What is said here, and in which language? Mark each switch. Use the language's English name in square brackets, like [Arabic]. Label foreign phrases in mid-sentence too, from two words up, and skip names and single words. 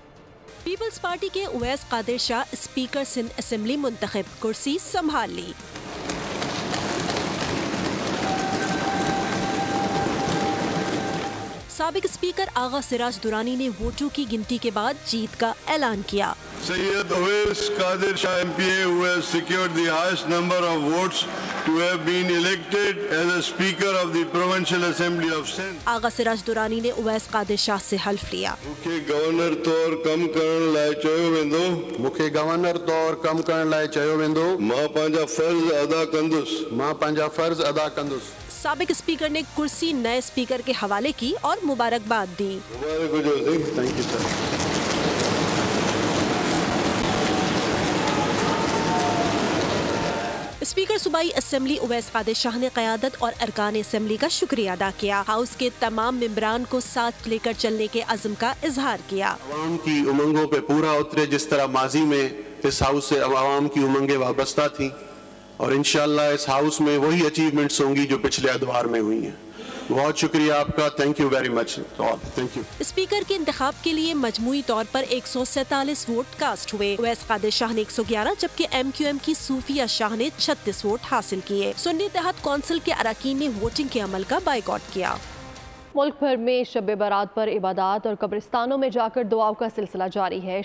[Urdu] پیپلز پارٹی کے اویس قادر شاہ اسپیکر سندھ اسمبلی منتخب، کرسی سنبھال لی. سابق اسپیکر آغا سراج درانی نے ووٹوں کی گنتی کے بعد جیت کا اعلان کیا. [English] Sayyid Awais Qadir Shah MPA, who has secured the highest number of votes to have been elected as a Speaker of the Provincial Assembly of Sindh. [Urdu] آغا سراج درانی نے اویس قادر شاہ سے حلف لیا. [Sindhi] मुखे गवर्नर तौर कम करण लाइ चयो वेंदो। मुखे गवर्नर तौर कम करण लाइ चयो वेंदो। मां पंहिंजा फर्ज अदा कंदुसि। मां पंहिंजा फर्ज अदा कंदुसि। [Urdu] سابق اسپیکر نے کرسی نئے اسپیکر کے حوالے کی اور مبارکباد دی. [English] Thank you sir. [Urdu] اسپیکر صوبائی اسمبلی اویس قادر شاہ نے قیادت اور ارکان اسمبلی کا شکریہ ادا کیا. ہاؤس کے تمام ممبران کو ساتھ لے کر چلنے کے عزم کا اظہار کیا. عوام کی امنگوں پہ پورا اترے جس طرح ماضی میں اس ہاؤس سے عوام کی امنگیں وابستہ تھی اور ان شاء اللہ اس ہاؤس میں وہی اچیومنٹس ہوں گی جو پچھلے ادوار میں ہوئی ہیں. بہت شکریہ آپ کا, [English] Thank you very much. Thank you. [Urdu] اسپیکر کے انتخاب کے لیے مجموعی طور پر 147 ووٹ کاسٹ ہوئے. اویس قادر شاہ نے 111 جبکہ MQM کی صوفیہ شاہ نے 36 ووٹ حاصل کیے. سنی اتحاد کونسل کے ارکان نے ووٹنگ کے عمل کا بائیکاٹ کیا. ملک بھر میں شب برات پر عبادت اور قبرستانوں میں جا کر دعاؤں کا سلسلہ جاری ہے.